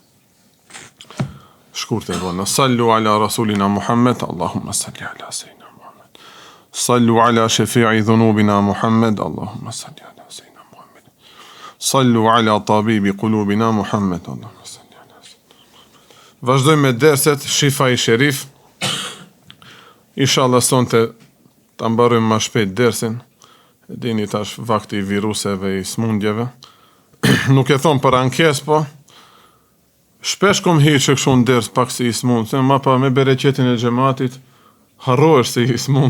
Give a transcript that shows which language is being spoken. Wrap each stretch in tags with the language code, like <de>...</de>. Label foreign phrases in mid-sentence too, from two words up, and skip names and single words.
<sq>Shkurtë vona.</sq> <ar>صلوا على رسولنا محمد. اللهم صل على سيدنا محمد. صلوا على شافع ذنوبنا محمد. اللهم صل على سيدنا محمد. صلوا على طبيب قلوبنا محمد. اللهم صل على سيدنا محمد.</ar> <sq>Vazhdojmë me derset Shifa i Sherif. Inshallah sonte ta mbarojmë më shpejt dersin. Dini tash vakti i viruseve i smundjeve. Nuk e thon për ankes, po shpesh kom hiqë kështu në ders pak si i smund, se ma pa me bereqetin e xhamatit harrohesh si i smund.</sq>